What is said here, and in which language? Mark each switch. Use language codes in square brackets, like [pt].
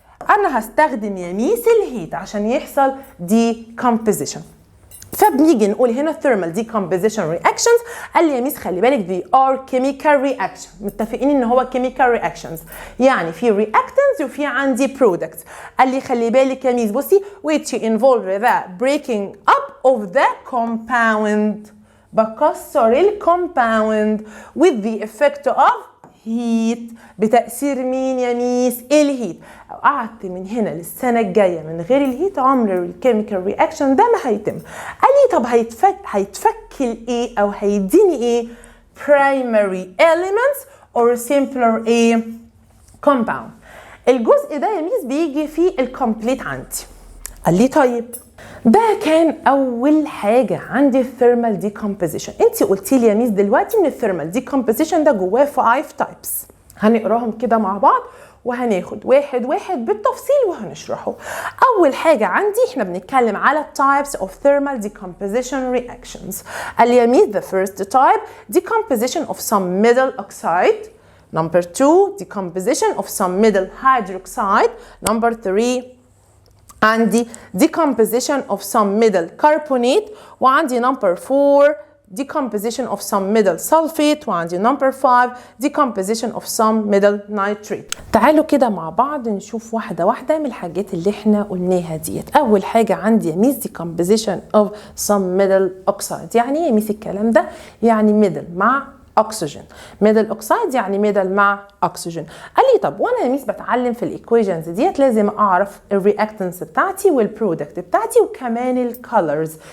[ar] انا هستخدم يا ميس الهيت عشان يحصل decomposition. فبنيجي نقول هنا [en] thermal decomposition reactions. [ar] قال لي يا ميس خلي بالك دي [en] are chemical reaction. [ar] متفقين ان هو [en] chemical reactions، [ar] يعني في reactants وفي عندي products. قال لي خلي بالك يا ميس بصي [en] which involve the breaking up of the compound. [ar] بكسر الكومباوند [en] with the effect of heat. [ar] بتأثير مين يا ميس؟ الهيت. قعدت من هنا للسنة الجاية من غير الهيت عمر الكيميكال رياكشن ده ما هيتم. قال لي طب هيتفك الايه او هيديني ايه؟ [en] primary elements or simpler [ar] ايه؟ compound. الجزء ده يا ميس بيجي في الكومبليت عندي. قال لي طيب ده كان اول حاجه عندي الثيرمال ديكومبوزيشن. انت قلتي لي يا ميس دلوقتي ان الثيرمال ديكومبوزيشن ده جواه 5 تايبس. هنقراهم كده مع بعض وهناخد واحد واحد بالتفصيل وهنشرحه. اول حاجه عندي احنا بنتكلم على [en] types of thermal decomposition reactions. [ar] قال لي يا ميس [en] the first type decomposition of some metal oxide. Number 2 decomposition of some metal hydroxide. Number 3 عندي decomposition of some metal carbonate. وعندي number 4 decomposition of some metal sulfate. وعندي number 5 decomposition of some metal nitrate. [ar] تعالوا كده مع بعض نشوف واحدة واحدة من الحاجات اللي احنا قلناها ديت. أول حاجة عندي يا ميس [en] decomposition of some metal oxide. [ar] يعني ايه يا ميس الكلام ده؟ يعني metal مع اكسجين. ميدل اوكسايد يعني ميدل مع اكسجين. قال لي طب وانا يا ميس بتعلم في الايكويشنز ديت لازم اعرف الرياكتنس بتاعتي والبرودكت بتاعتي وكمان الكالرز.